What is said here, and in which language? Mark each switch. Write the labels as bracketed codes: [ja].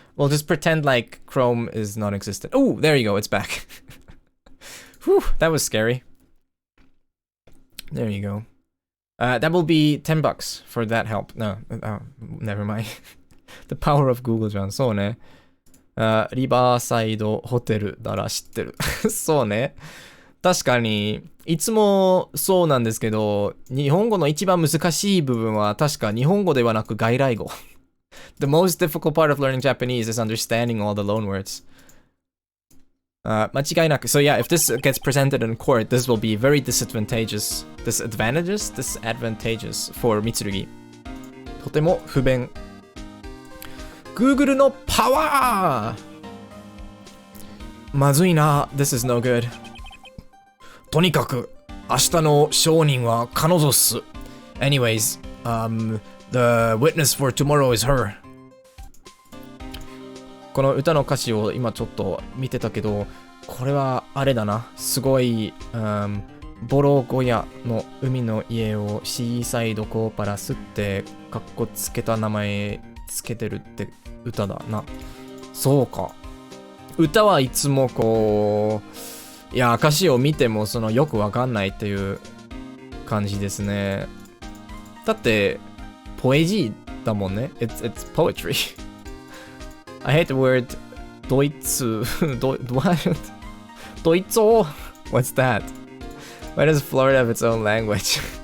[en] We'll just pretend like Chrome is non-existent. Ooh, there you go, it's back. Whew, that was scary. There you go. That will be $10 for that help. No, never mind. The power of Google [ja] じゃん。そうね。リバーサイドホテルなら知ってる。そうね。確かに、いつもそうなんですけど、日本語の一番難しい部分は確か日本語ではなく外来語。 [en] The most difficult part of learning Japanese is understanding all the loanwords. [ja] 間違いなく。 [en] So yeah, if this gets presented in court, this will be very disadvantageous. Disadvantageous for Mitsurugi. [ja] とても不便。 Google のパワーまずいな。 [en] This is no good. [ja] とにかく、明日の証人は彼女っす。 [en] Anyways, the witness for tomorrow is her. [ja] この歌の歌詞を今ちょっと見てたけど、これはあれだな。すごい、ボロ小屋の海の家をシーサイドコーパラスってかっこつけた名前つけてるって歌だな。そうか。歌はいつもこう、いや、歌詞を見てもそのよくわかんないっていう感じですね。だって、ポエジーだもんね。 [en] It's poetry. I hate the word ドイツ、what? ドイツ語 What's that? Why does Florida have its own language?